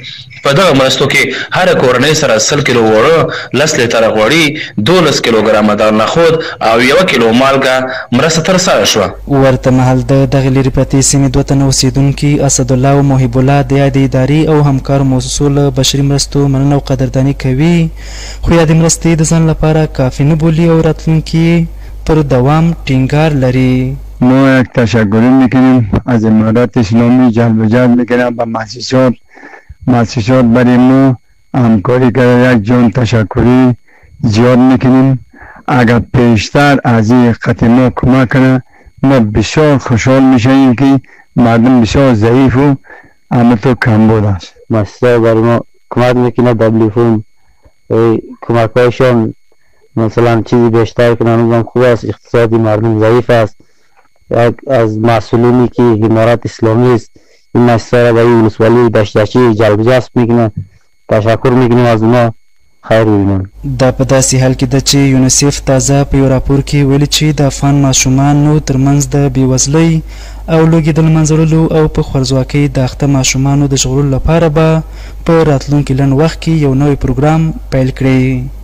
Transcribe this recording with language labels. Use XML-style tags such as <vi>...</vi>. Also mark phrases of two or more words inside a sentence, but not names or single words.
<ps>په دغه مرستو کې هر کورنۍ سره 100 کیلو اوړه، 10 لیټره غوړي، 12 کیلوګرامه د نخود او 1 کیلو مالګه مرسته ترسره شوه. ورته مهال د دغه لرې پرتې سیمې 2 تنه اوسېدونکي اسدالله او محب الله د یادې ادارې او همکارو مؤسسو له بشري مرستو مننه او قدرداني کوي، خو یادې مرستې د ځان لپاره کافي نه بولي او راتلونکي پر دوام ټینګار لري.</ps> <fa>ما یک تشکر میکنیم از امارات اسلامی جلب و جلب میکنم و مؤسسات برای ما همکاری کرده. یک جان تشکری زیاد میکنیم. اگر پیشتر از این خط ما کمک کنه ما بسیار خوشحال میشیم که مردم بسیار ضعیف و همه تو کمبود است. مؤسسات برای ما کمک میکنه. WFP کمک هایشان مثلا چیزی بیشتر کنن خوب است. اقتصادی مردم ضعیف است. از مسئولینی که امارات اسلامی است این مسئله را برای ولسوالی دشتچی جلب جذب میکنه. تشکر میکنیم از اونا. خیر ببینم.</fa> <ps>دا په داسې حال کې ده چې یونیسف تازه په یو راپور کې ویلي چې د افغان ماشومانو ترمنځ د بېوزلۍ او لوږې د له منځه وړلو او په خوارځواکۍ د اخته ماشومانو د ژغورلو لپاره به په راتلونکي لنډ وخت کې یو نوی پروګرام پیل کړي.</ps>